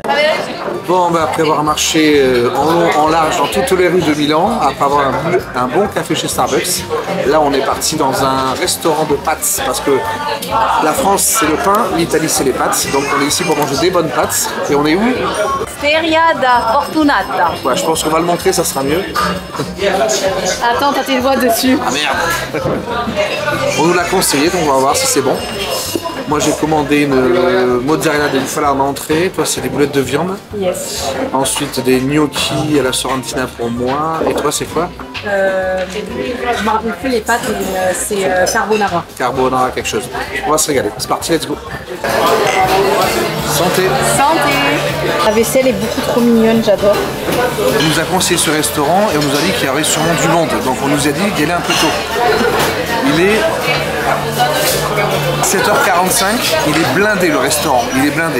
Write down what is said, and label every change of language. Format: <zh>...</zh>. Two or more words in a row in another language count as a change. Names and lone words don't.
<fr>Bon, bah, après avoir marché en long, en large dans toutes les rues de Milan, après avoir bu un bon café chez Starbucks, là on est parti dans un restaurant de pâtes parce que la France c'est le pain, l'Italie c'est les pâtes, donc on est ici pour manger des bonnes pâtes. Et on est où? Steria da Fortunata. Ouais, je pense qu'on va le montrer, ça sera mieux. Attends, t'as tes doigts dessus. Ah merde. On nous l'a conseillé, donc on va voir si c'est bon. Moi j'ai commandé une mozzarella de bufala en entrée, toi c'est des boulettes de viande. Yes. Ensuite des gnocchi à la sorrentina pour moi. Et toi c'est quoi? Je me rappelle plus les pâtes, mais c'est carbonara. Carbonara quelque chose. On va se régaler. C'est parti,</fr> <en>let's go.</en> <fr>Santé. Santé. La vaisselle est beaucoup trop mignonne, j'adore. Il nous a conseillé ce restaurant et on nous a dit qu'il y avait sûrement du monde. Donc on nous a dit d'y aller un peu tôt. Il est 7h45, il est blindé le restaurant, il est blindé.</fr>